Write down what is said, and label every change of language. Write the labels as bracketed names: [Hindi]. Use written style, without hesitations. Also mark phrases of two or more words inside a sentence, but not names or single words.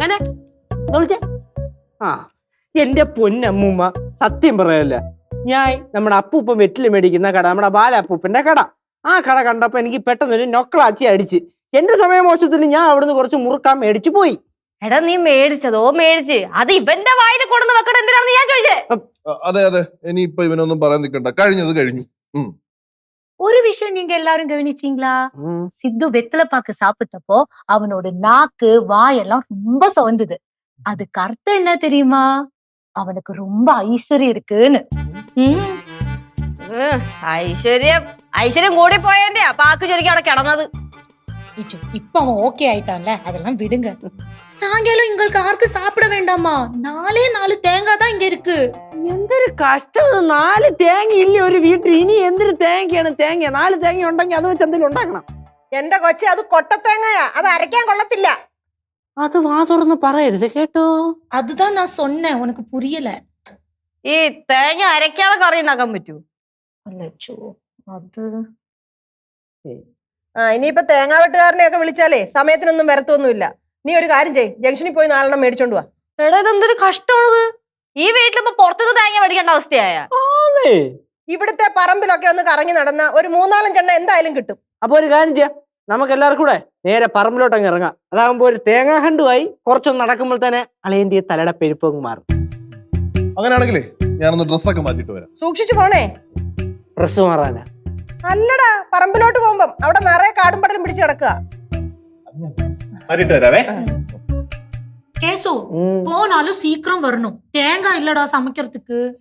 [Malayalam] എന്റെ പൊന്നമ്മൂമ്മ സത്യം പറയല്ല, ഞാൻ നമ്മുടെ അപ്പൂപ്പൻ വെറ്റില് മേടിക്കുന്ന കട, നമ്മുടെ ബാലപ്പൂപ്പന്റെ കട, ആ കട കണ്ടപ്പോ എനിക്ക് പെട്ടെന്നൊരു നൊക്കളാച്ചി അടിച്ച് എന്റെ സമയമോശത്തിന് ഞാൻ അവിടുന്ന് കുറച്ച് മുറുക്കാൻ മേടിച്ചു പോയി. എടാ നീ മേടിച്ചതോ മേടിച്ച് അത് ഇവന്റെ വായിൽ കൊണ്ടുവന്ന് വെക്കണം എന്തിനാണെന്ന് ഞാൻ ചോദിച്ചേ. അതെ അതെ, ഇനിയിപ്പൊ ഇവനൊന്നും പറയാൻ നിൽക്കണ്ട, കഴിഞ്ഞത് കഴിഞ്ഞു. [Tamil] ஒரு விஷயம் நீங்க எல்லாரும் கவனிச்சீங்களா? சித்து வெத்தலை பாக்கு சாப்பிட்டப்போ அவனோட நாக்கு வாயெல்லாம் ரொம்ப சவந்தது. அதுக்கு அர்த்தம் என்ன தெரியுமா? அவனுக்கு ரொம்ப ஐஸ்வர்யம் இருக்குன்னு. [Malayalam] ഐശ്വര്യം കൂടി പോയതിന്റെ പാക്ക് ചൊരിക്കും അവിടെ കിടന്നത്. [Tamil] இப்ப அவன் ஓகே ஆயிட்டான்ல, அதெல்லாம் விடுங்க. சாயங்காலம் உங்களுக்கு யாருக்கு சாப்பிட வேண்டாமா? 4 தேங்காய் தான் இங்க இருக்கு. [Malayalam] എന്തൊരു കഷ്ടം, 4 തേങ്ങ ഇല്ല ഒരു വീട്ടിൽ. ഇനി എന്തൊരു തേങ്ങയാണ് തേങ്ങ? 4 തേങ്ങ ഉണ്ടെങ്കിൽ അത് വെച്ച് എന്തെങ്കിലും ഉണ്ടാക്കണം. എന്റെ കൊച്ചി, അത് കൊട്ടത്തേങ്ങയാ, അത് അരയ്ക്കാൻ കൊള്ളത്തില്ല. അത് വാ തുറന്ന് പറയരുത് കേട്ടോ. [Tamil] அதுதான் நான் சொன்னேன், உனக்கு புரியல. [Malayalam] ഈ തേങ്ങ അരയ്ക്കാതെ കറി ഉണ്ടാക്കാൻ പറ്റൂ? അല്ലച്ചോ അത് ഇനിയിപ്പൊ തേങ്ങാ വെട്ടുകാരനെ ഒക്കെ വിളിച്ചാലേ സമയത്തിനൊന്നും വരത്തൊന്നുമില്ല. നീ ഒരു കാര്യം ചെയ്യ്, ജംഗ്ഷനിൽ പോയി 4 മേടിച്ചോണ്ട് പോവാ. എടാ ഇതെന്തൊരു കഷ്ടമാണത്. ഈ വീട്ടിലിപ്പോ പുറത്തുനിന്ന് തേങ്ങ മേടിക്കേണ്ട അവസ്ഥയായ? ഇവിടുത്തെ പറമ്പിലൊക്കെ ഒന്ന് കറങ്ങി നടന്ന ഒരു 3-4 എണ്ണ എന്തായാലും കിട്ടും. അപ്പൊ ഒരു കാര്യം ചെയ്യാം, നമുക്ക് എല്ലാവർക്കും കൂടെ നേരെ പറമ്പിലോട്ട് അങ്ങ് ഇറങ്ങാം. അതാകുമ്പോ ഒരു തേങ്ങാ ഹണ്ടുമായി കുറച്ചൊന്ന് നടക്കുമ്പോൾ തന്നെ അളയന്റെ തലയുടെ പെരുപ്പങ്ങ് മാറും. അങ്ങനെയാണെങ്കിലേ ഞാനൊന്ന് ഡ്രസ്സൊക്കെ മാറ്റിട്ട് വരാം. സൂക്ഷിച്ചു പോണേ. ഡ്രസ് മാറാനാ? അല്ലടാ, പറമ്പിലോട്ട് പോകുമ്പം അവിടെ നിറയെ കാടും പടലും പിടിച്ച് കിടക്കുക. [Tamil] கேசு போனாலும் சீக்கிரம் வரணும், தேங்காய் இல்லடா சமைக்கிறதுக்கு.